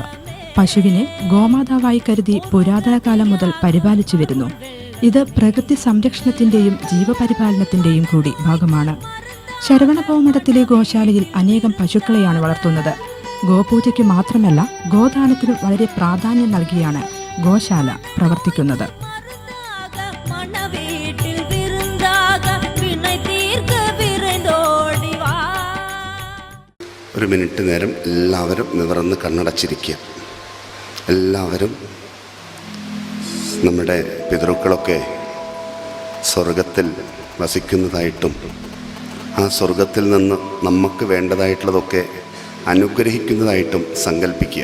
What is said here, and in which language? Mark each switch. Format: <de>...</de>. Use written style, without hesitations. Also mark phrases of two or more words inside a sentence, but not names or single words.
<ml>പശുവിനെ ഗോമാതാവായി കരുതി പുരാതന കാലം മുതൽ പരിപാലിച്ചു വരുന്നു. ഇത് പ്രകൃതി സംരക്ഷണത്തിന്റെയും ജീവപരിപാലനത്തിന്റെയും കൂടി ഭാഗമാണ്. ശരവണഭവ മഠത്തിലെ ഗോശാലയിൽ അനേകം പശുക്കളെയാണ് വളർത്തുന്നത്. ഗോപൂജയ്ക്ക് മാത്രമല്ല ഗോദാനത്തിനും വളരെ പ്രാധാന്യം നൽകിയാണ് ഗോശാല പ്രവർത്തിക്കുന്നത്.</ml> <ta>மணவீட்டில் விருந்தாக வினை தீர்க்க விரைந்தோடி வா</ta> <ml>ഒരു മിനിറ്റ് നേരം എല്ലാവരും നിവർന്ന് കണ്ണടച്ചിരിക്കുക. എല്ലാവരും നമ്മുടെ പിതൃക്കളൊക്കെ സ്വർഗത്തിൽ വസിക്കുന്നതായിട്ടും ആ സ്വർഗത്തിൽ നിന്ന് നമുക്ക് വേണ്ടതായിട്ടുള്ളതൊക്കെ അനുഗ്രഹിക്കുന്നതായിട്ടും സങ്കല്പിക്കുക.</ml>